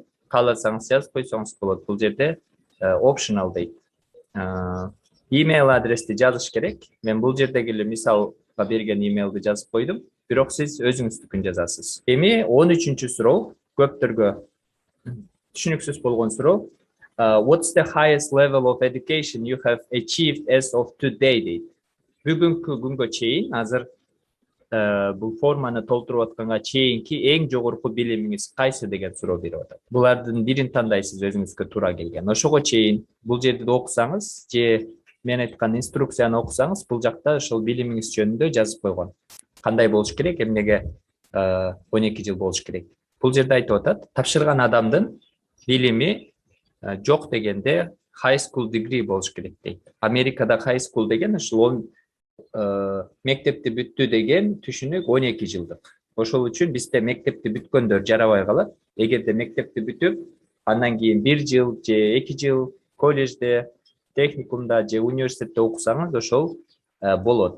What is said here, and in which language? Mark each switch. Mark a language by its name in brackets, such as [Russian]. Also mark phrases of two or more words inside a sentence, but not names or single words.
[Kyrgyz] Кааласаңыз жазып койсоңуз болот. Бул жерде optional дейт. Email адрести жазыш керек. Мен бул жердеги эле мисалга берген имейлди жазып койдум. Бирок сиз өзүңүздүкүн жазасыз. Эми 13-чү суроо, көптөргө түшүнүксүз болгон суроо. [English] What's the highest level of education you have achieved as of today дейт. [Kyrgyz] Бүгүнкү күнгө чейин, азыр бул форманы толтуруп атканга чейинки эң жогорку билимиңиз кайсы деген суроо берип атат. Булардын бирин тандайсыз, өзүңүзгө туура келген. Ошого чейин бул жерди окусаңыз, же мен айткан инструкцияны окусаңыз, бул жакта ошол билимиңиз жөнүндө жазып койгон. Кандай болуш керек, эмнеге 12 жыл болуш керек. Бул жерде айтып атат, тапшырган адамдын билими жок дегенде [English] high school degree [Kyrgyz] болуш керек дейт. Америкада [English] high school [Kyrgyz] деген ошол мектепти бүттү деген түшүнүк 12 жылдык. Ошол үчүн бизде мектепти бүткөндөр жарабай калат. Эгерде мектепти бүтүп, андан кийин 1 жыл же 2 жыл колледжде, техникумда же университетте окусаңыз, ошол болот.